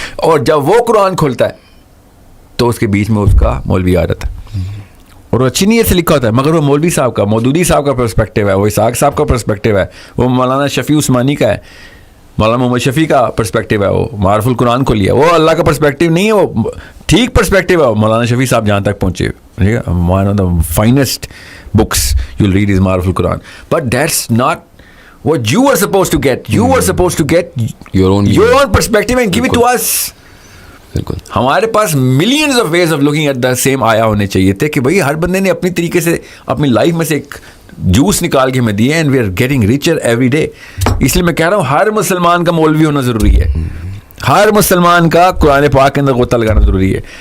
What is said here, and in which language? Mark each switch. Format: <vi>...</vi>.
<ur>اور جب وہ قرآن کھولتا ہے تو اس کے بیچ میں اس کا مولوی آ رہا ہے, اور وہ اچھی نیت سے لکھا ہوتا ہے, مگر وہ مولوی صاحب کا, مودودی صاحب کا پرسپیکٹو ہے, وہ اسحاق صاحب کا پرسپیکٹو ہے, وہ مولانا شفیع عثمانی کا ہے, مولانا محمد شفیع کا پرسپیکٹو ہے, وہ معارف القرآن کو لیا, وہ اللہ کا پرسپیکٹو نہیں ہے, وہ ٹھیک پرسپیکٹو ہے.</ur> <en>مولانا شفیع صاحب جہاں تک پہنچے, ٹھیک ہے, one of the finest books you will read is Maariful Quran, but that's not what you are supposed to get. You are supposed to get your own perspective and give it to us.</en> <ur>ہمارے پاس millions of ways of looking at the same آیا ہونے چاہیے تھے کہ بھائی ہر بندے نے اپنی طریقے سے اپنی لائف میں سے ایک جوس نکال کے ہمیں دیے, and we are getting richer every day. اس لیے میں کہہ رہا ہوں ہر مسلمان کا مولوی ہونا ضروری ہے, ہر مسلمان کا قرآن پاک کے اندر غوطہ لگانا ضروری ہے.</ur>